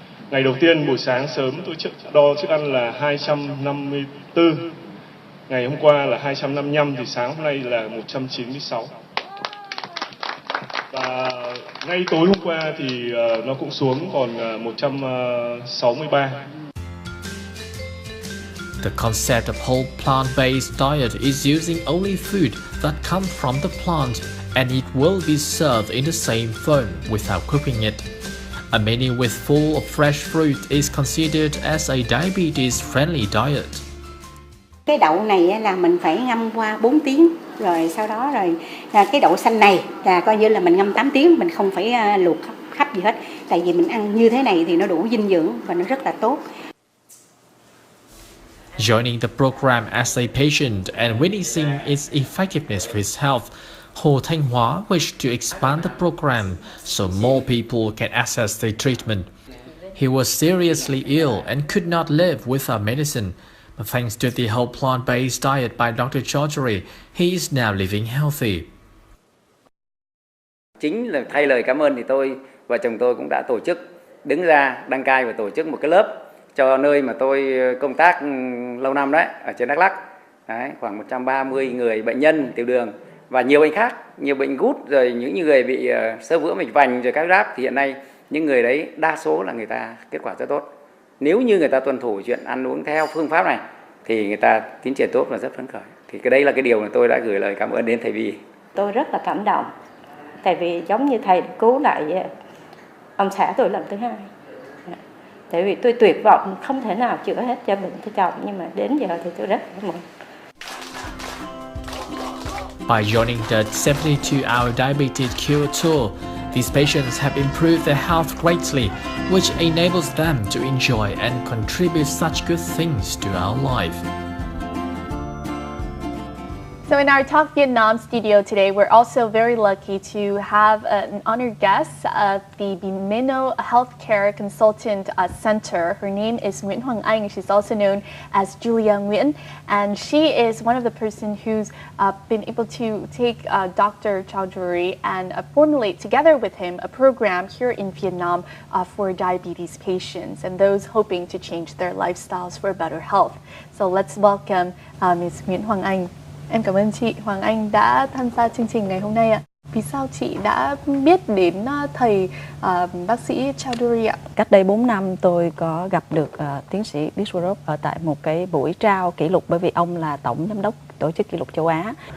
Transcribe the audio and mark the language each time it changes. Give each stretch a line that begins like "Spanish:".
Vietnamese: Ngày đầu tiên buổi sáng sớm tôi đo chức ăn là 254, ngày hôm qua là 255 thì sáng hôm nay là 196. Và ngay tối hôm qua thì nó cũng xuống còn 163.
English: The concept of whole plant-based diet is using only food that come from the plant, and it will be served in the same form without cooking it. A menu with full of fresh fruit is considered as a diabetes-friendly diet.
Vietnamese: Cái đậu này là mình phải ngâm qua 4 tiếng, rồi sau đó cái đậu xanh này là coi như là mình ngâm 8 tiếng, mình không phải luộc khắp gì hết. Tại vì mình ăn như thế này thì nó đủ dinh dưỡng và nó rất là tốt.
English: Joining the program as a patient and witnessing its effectiveness for his health, Hồ Thanh Hóa wished to expand the program so more people can access the treatment. He was seriously ill and could not live without medicine, but thanks to the whole plant-based diet by Dr. Chowdhury, he is now living healthy.
Vietnamese: Chính là thay lời cảm ơn thì tôi và chồng tôi cũng đã tổ chức đứng ra đăng cai và tổ chức một cái lớp cho nơi mà tôi công tác lâu năm đấy, ở trên Đắk Lắk. Đấy, khoảng 130 người bệnh nhân tiểu đường và nhiều bệnh khác, nhiều bệnh gút, rồi những người bị xơ vữa mạch vành rồi các giáp, thì hiện nay những người đấy đa số là người ta kết quả rất tốt. Nếu như người ta tuân thủ chuyện ăn uống theo phương pháp này thì người ta tiến triển tốt và rất phấn khởi. Thì cái đây là cái điều mà tôi đã gửi lời cảm ơn đến thầy Vi. Tôi rất là cảm động, tại vì giống như thầy cứu lại ông xã tôi lần thứ hai. Tại vì tôi tuyệt vọng không thể nào chữa hết cho bệnh cho chồng, nhưng mà đến giờ thì tôi rất cảm ơn.
English: By joining the 72-hour diabetes cure tour, these patients have improved their health greatly, which enables them to enjoy and contribute such good things to our life. So in our Talk Vietnam studio today, we're also very lucky to have an honored guest at the Bimemo Healthcare Consultant Center. Her name is Nguyễn Hoàng Anh. She's also known as Nguyễn, and she is one of the person who's been able to take Dr. Chowdhury and formulate together with him a program here in Vietnam for diabetes patients and those hoping to change their lifestyles for better health. So let's welcome Ms. Nguyễn Hoàng Anh.
Vietnamese: Em cảm ơn chị Hoàng Anh đã tham gia chương trình ngày hôm nay ạ. Vì sao chị đã biết đến thầy bác sĩ Chowdhury ạ? Cách đây 4 năm tôi có gặp được tiến sĩ Biswaroop ở tại một cái buổi trao kỷ lục, bởi vì ông là tổng giám đốc tổ chức kỷ lục châu Á.